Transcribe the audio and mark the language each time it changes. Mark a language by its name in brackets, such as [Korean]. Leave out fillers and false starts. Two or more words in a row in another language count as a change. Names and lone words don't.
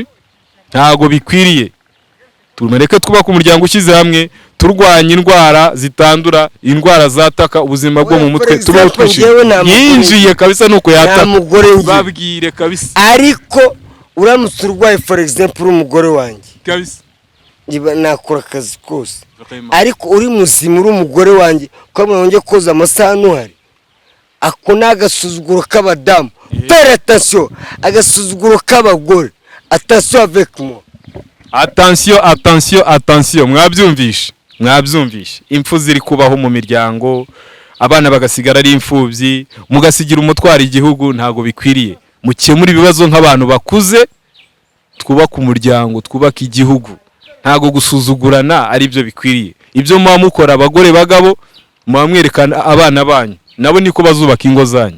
[Kinyarwanda] Ntago bikwiriye. Tumereke twubaka umuryango ukize hamwe, turwanya indwara zitandura, indwara zataka ubuzima bwo mu mutwe, tubaho twishimye. Yinjiye kabisa nuko yataka babwire kabisa. Ariko uramutse urwaye [English] for example [Kinyarwanda] umugore wanjye kabisa niba nakora akazi kose, ariko uri muzima uri umugore wanjye ukamubona njye koza amasahani uhari, ako nagasuzuguro k'abadamu. [French] Faire attention, [Kinyarwanda] agasuzuguro k'abagore. [French] Attention avec moi. Attention, attention, attention. [Kinyarwanda] Mwabyumvishe impfu ziri kubaho mu miryango, abana bagasigara ari imfubyi, mugasigira umutwara igihugu. Ntago bikwiriye. Mukemura ibibazo nk'abantu bakuze, twubaka umuryango, twubaka igihugu. Ntago gusuzugurana ari byo bikwiriye. Ibyo muba mukora abagore bagabo mwamwerekana abana banyu, nabo niko bazubaka ingo zanyu.